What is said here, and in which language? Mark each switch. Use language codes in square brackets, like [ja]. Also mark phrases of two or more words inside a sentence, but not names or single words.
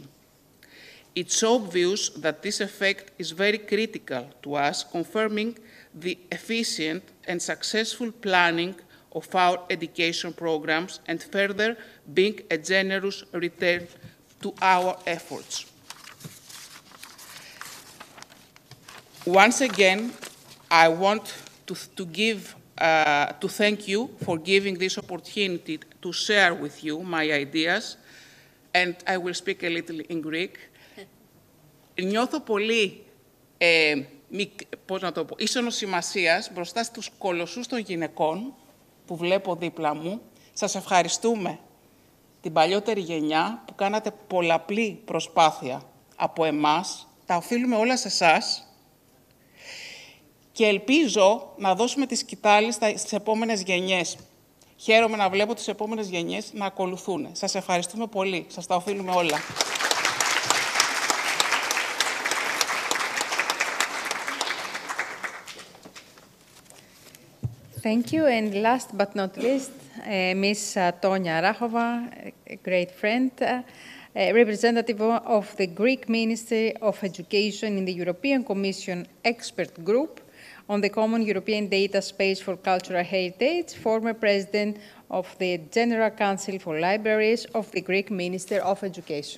[en] It's obvious that this effect is very critical to us, confirming the efficient and successful planning of our education programs and further being a generous return to our efforts. Once again, I want to thank you for giving this opportunity to share with you my ideas, and I will speak a little in Greek. [el] Νιώθω πολύ, ίσονος σημασίας μπροστά στους κολοσσούς των γυναικών που βλέπω δίπλα μου. Σας ευχαριστούμε την παλιότερη γενιά που κάνατε πολλαπλή προσπάθεια από εμάς. Τα οφείλουμε όλα σε εσάς. και ελπίζω να δώσουμε τη σκητάλη στις επόμενες γενιές. Χαίρομαι να βλέπω τις επόμενες γενιές να ακολουθούν. Σας ευχαριστούμε πολύ. Σας τα οφείλουμε όλα. [en] Thank you. And last but not least, Ms. Tonia Rahova, a great friend, representative of the Greek Ministry of Education in the European Commission Expert Group on the Common European Data Space for Cultural Heritage, former president of the General Council for Libraries of the Greek Ministry of Education.